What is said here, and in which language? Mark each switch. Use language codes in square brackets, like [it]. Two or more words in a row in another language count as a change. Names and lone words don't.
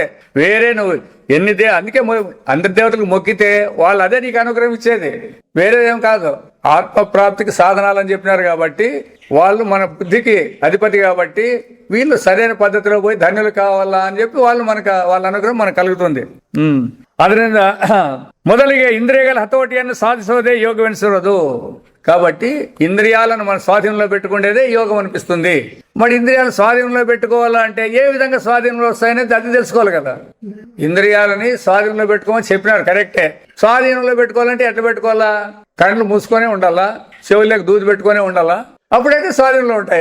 [te] వేరే నువ్వు అందుకే అందరి దేవతలకు మొక్కితే వాళ్ళు అదే నీకు అనుగ్రహం ఇచ్చేది, వేరేదేం కాదు. ఆత్మ ప్రాప్తికి సాధనాలు అని చెప్పినారు కాబట్టి వాళ్ళు మన బుద్ధికి అధిపతి కాబట్టి వీళ్ళు సరైన పద్ధతిలో పోయి ధన్యులు కావాలా అని చెప్పి వాళ్ళ అనుగ్రహం మనకు కలుగుతుంది. [kn] ಅದರಿಂದ ಮೊದಲಿಗೆ ಇಂದ್ರಿಯಗಳ ಹತೋಟಿಯನ್ನು ಸಾಧಿಸೋದೇ ಯೋಗವೆನಿಸಿರೋದು. [te] కాబట్టి ఇంద్రియాలను మన స్వాధీనంలో పెట్టుకునేదే యోగం అనిపిస్తుంది. మరి ఇంద్రియాలను స్వాధీనంలో పెట్టుకోవాలంటే ఏ విధంగా స్వాధీనంలో వస్తాయనేది అది తెలుసుకోవాలి కదా. ఇంద్రియాలని స్వాధీనంలో పెట్టుకోమని చెప్పినారు కరెక్టే. స్వాధీనంలో పెట్టుకోవాలంటే ఎట్లా పెట్టుకోవాలా? కళ్ళు మూసుకొనే ఉండాలా, చెవులకు దూది పెట్టుకునే ఉండాలా, అప్పుడైతే స్వాధీనంలో ఉంటాయి.